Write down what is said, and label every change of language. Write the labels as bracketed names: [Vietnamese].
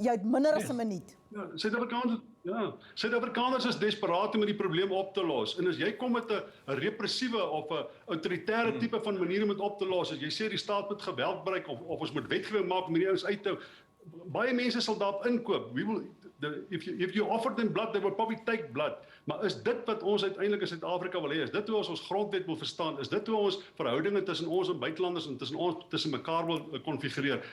[Afrikaans] Jy het minder as 'n minuut. Ja, Suid-Afrikaners is desperaat om die probleem op te los. En as jy kom met 'n repressiewe of 'n autoritaire tipe van manier om dit op te los, as jy sê die staat moet geweld gebruik of ons moet wetgewing maak om hierdie ouens uit te hou, baie mense sal daarop inkoop. [English] If you offer them blood, they will probably take blood. [Afrikaans] Maar is dit wat ons uiteindelik in Suid-Afrika wil hê? Is dit hoe ons grondwet wil verstaan? Is dit hoe ons verhoudinge tussen ons en buitelanders en tussen mekaar wil konfigureer?